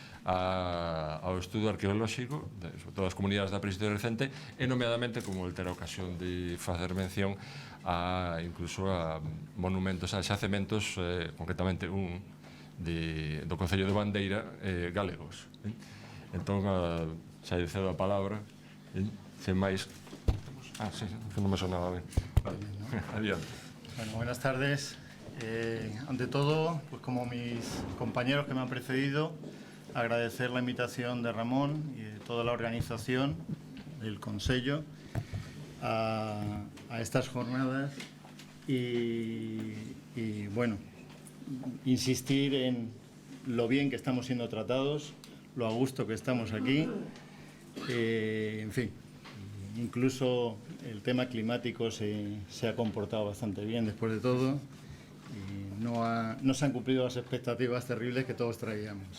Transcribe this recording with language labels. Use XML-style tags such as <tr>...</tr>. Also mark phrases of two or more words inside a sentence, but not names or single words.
<gl>ao estudo arqueolóxico, sobre todo as comunidades da prehistoria recente, e nomeadamente, como el terá ocasión de facer mención, incluso a monumentos, a xacementos, concretamente un do Concello de Bandeira, galegos. Entón, xa lle cedo a palabra, sen máis. Sí, que non me sonaba ben. Vale, adiante.</gl> <es>Bueno, buenas tardes. Ante todo, pues como mis compañeros que me han precedido, agradecer la invitación de Ramón y de toda la organización del Consello a estas jornadas y bueno, insistir en lo bien que estamos siendo tratados, lo a gusto que estamos aquí, en fin, incluso el tema climático se ha comportado bastante bien después de todo y no se han cumplido las expectativas terribles que todos traíamos.</es>